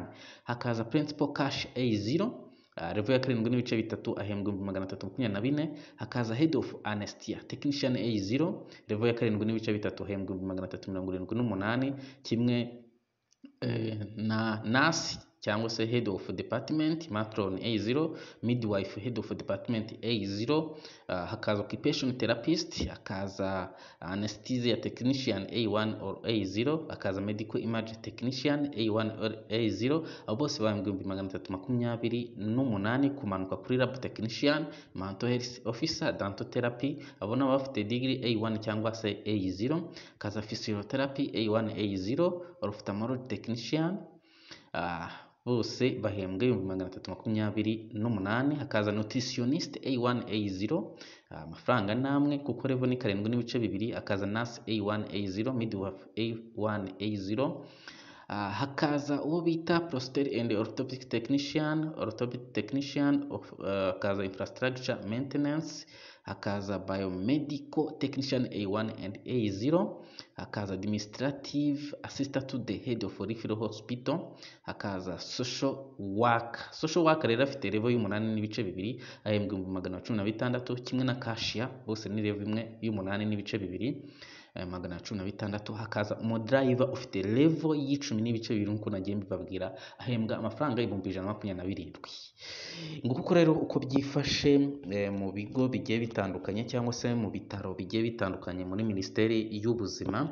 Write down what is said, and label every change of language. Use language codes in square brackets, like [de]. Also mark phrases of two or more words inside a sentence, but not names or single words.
[rw] Hakaza [en] Principal Cash [rw] A0, level ya 7 n'ibice 3, ahembwa $324. Hakaza [en] Head of Anesthesia Technician A0, [rw] level ya 7 n'ibice 3, ahembwa $378. Kimwe na Nurse cyangwa se [en] head of department, matron A0, midwife head of department A0, [rw] hakaza [en] occupation therapist, [rw] hakaza [en] anesthesia technician A1 or A0, [rw] hakaza [en] medical image technician A1 or A0. [rw] Abo bose bahembwa 328 kumanuka kuri [en] lab technician, mental health officer, dental therapy, [rw] abo nabo bafite degree A1 cyangwa se A0, hakaza [en] physiotherapy A1 A0, ophthalmology technician, [rw] bose bahembwa 328. Hakaza nutritionist A1 A0, amafaranga namwe kuko level ni 7.2. Hakaza nurse A1 A0, midwife A1 A0. Hakaza uwo bita [en] prosthetic and orthopedic technician, [rw] hakaza [en] infrastructure maintenance, [rw] hakaza [en] biomedical technician A1 and A0, [rw] hakaza [en] administrative assistant to the head of referral hospital, [rw] hakaza [en] social work [rw] rero afite level y'8.2, ahembwa 116, kimwe na cashier bose ni level imwe y'8.2, 116. Hakaza umudriver ufite level y'10.2 nkuko nagiye mbibabwira, ahembwa amafaranga 127. Nguko rero uko byifashe mu bigo bigiye bitandukanye cyangwa se mu bitaro bigiye bitandukanye muri Minisiteri y'Ubuzima.